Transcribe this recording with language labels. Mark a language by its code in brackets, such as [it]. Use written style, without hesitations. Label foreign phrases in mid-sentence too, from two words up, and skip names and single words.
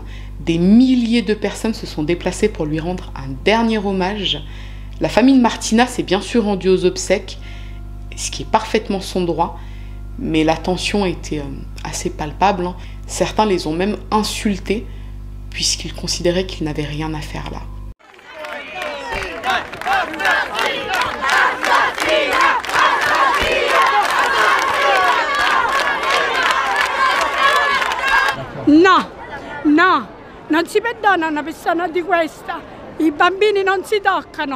[fr] Des milliers de personnes se sont déplacées pour lui rendre un dernier hommage. La famille de Martina s'est bien sûr rendue aux obsèques, ce qui est parfaitement son droit, mais la tension était assez palpable. Certains les ont même insultés, puisqu'ils considéraient qu'ils n'avaient rien à faire là. [it] No, no, non si perdona una persona di questa. I bambini non si toccano.